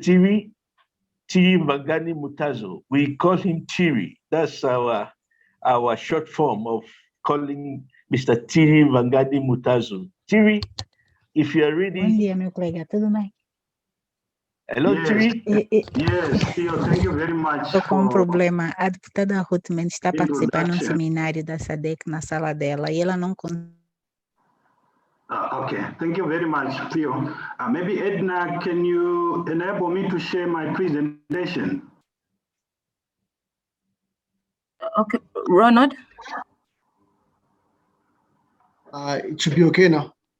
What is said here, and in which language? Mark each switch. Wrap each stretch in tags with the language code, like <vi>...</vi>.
<en>Thierry Vangani Mutazo. We call him Thierry. That's our short form of calling Mr. Thierry Vangani Mutazo. Thierry, if you are ready.</en> <pt>Bom dia, meu colega. Tudo bem?</pt> <en>Hello, Yes. Thierry. Yes, Theo, thank you very much.</en> <pt>Estou com um problema. A deputada Ruth Mendes está participando de um</pt> <en>Introduction.</en> <pt>seminário da SADC na sala dela e ela não consegue.</pt> <en>Okay, thank you very much, Theo. Maybe Edna, can you enable me to share my presentation? Okay, Ronald? It should be okay now.</en>